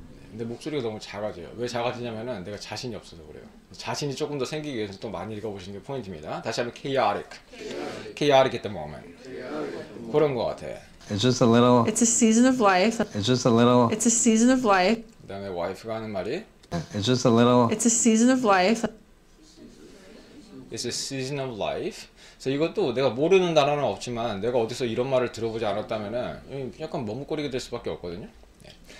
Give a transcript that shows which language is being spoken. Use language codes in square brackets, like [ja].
[ko] 근데 목소리가 너무 작아져요. 왜 작아지냐면은 내가 자신이 없어서 그래요. 자신이 조금 더 생기기 위해서 또 많이 읽어보시는 게 포인트입니다. 다시 한번 [en] chaotic, chaotic at the moment. [ko] 그런 것 같아. [en] It's just a little. It's a season of life. It's just a little. It's a season of life. [ko] 그다음에 와이프가 하는 말이 [en] It's just a little. It's a season of life. It's a season of life. [ko] 그래서 이것도 내가 모르는 단어는 없지만 내가 어디서 이런 말을 들어보지 않았다면은 약간 머뭇거리게 될 수밖에 없거든요. 네.